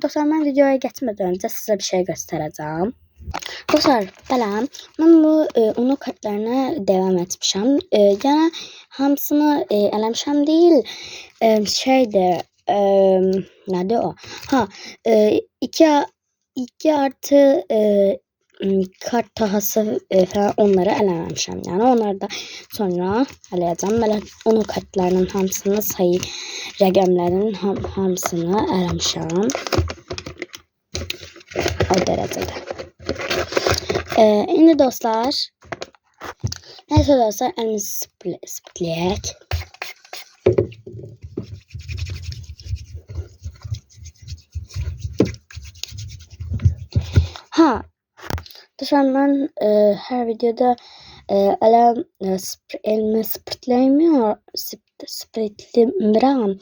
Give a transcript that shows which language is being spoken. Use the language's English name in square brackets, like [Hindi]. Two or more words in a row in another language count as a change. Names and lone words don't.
[Turkish] Dostlar ben videoya geçmeden önce size bir şey göstereceğim. Dostlar falan ben bu unu kartlarına devam etmişəm. [Azerbaijani] Yani hamısını eləmişəm değil. [Turkish] Şeyde nerede o? [Azerbaijani] Ha 2 artı kart tahası falan onları eləməmişəm. Yəni onları da sonra eləyəcəm. Belə onun kartlarının hamısını sayı rəqəmlərin hamısını eləmişəm. O dərəcədə. İndi dostlar neyse dostlar elimizi splitləyək. [Turkish] Ha dostlar ben her videoda elimi splitlemiyorum.